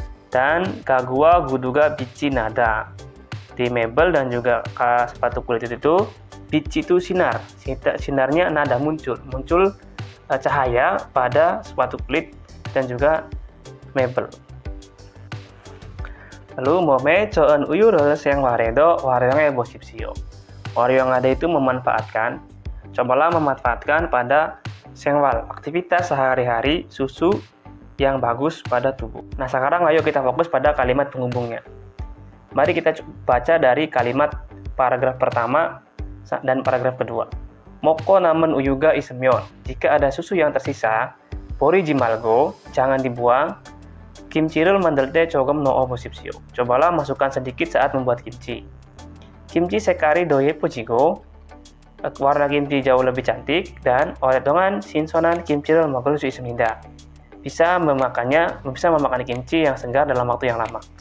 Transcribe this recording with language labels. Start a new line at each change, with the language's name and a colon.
Korean: Dan 가구와 구두가 빛이 나다.
Indonesian: Di mebel dan juga sepatu kulit itu 빛 itu sinar. Sinarnya nada muncul cahaya pada sepatu kulit dan juga mebel.
Korean: Lalu 몸에 저은 우유를 생활에도 활용해 보십시오.
Indonesian: 활용 ada itu memanfaatkan. Cobalah memanfaatkan pada 생활, aktivitas sehari-hari, susu yang bagus pada tubuh. Nah, sekarang ayo kita fokus pada kalimat penghubungnya. Mari kita baca dari kalimat paragraf pertama dan paragraf kedua.
Korean: 먹고 남은 우유가 있으면,
Indonesian: jika ada susu yang tersisa,
Korean: 버리지 말고,
Indonesian: jangan dibuang,
Korean: 김치를 만들 때 조금 넣어 보십시오.
Indonesian: Cobalah masukkan sedikit saat membuat kimchi.
Korean: 김치 색깔이 더 예뻐지고,
Indonesian: warna kimchi jauh lebih cantik, dan
Korean: 오랫동안 신선한 김치를 먹을 수 있습니다.
Indonesian: Bisa memakan kimchi yang segar dalam waktu yang lama.